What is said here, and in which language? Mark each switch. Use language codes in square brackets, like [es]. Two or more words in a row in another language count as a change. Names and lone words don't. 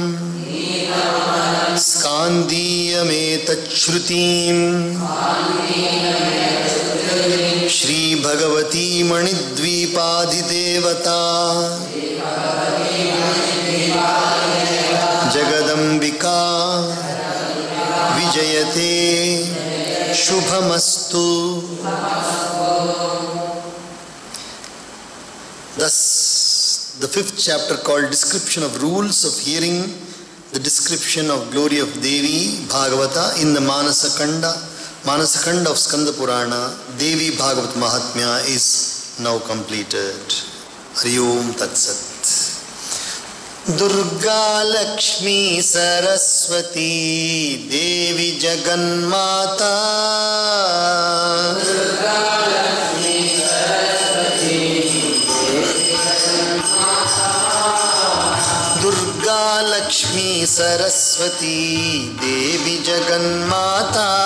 [sa] ಸ್ಕಾಂದೀಯಮೇತಚ್ಛ್ರುತಿಂ ಶ್ರೀ ಭಗವತಿ ಮಣಿದ್ವೀಪಾಧಿದೇವತಾ ಜಗದಂಬಿಕಾ ವಿಜಯತೆ ಶುಭಮಸ್ತು. [en] Thus, the fifth chapter called Description of Rules of Hearing, the description of glory of Devi Bhagavata in the Manasakanda of Skanda Purana, Devi Bhagavat Mahatmya is now completed. [sa] हरि ॐ तत् सत्. दुर्गा लक्ष्मी सरस्वती देवी जगन्माता. Durga Lakshmi Saraswati Durga Lakshmi Saraswati Devi Jagannmata.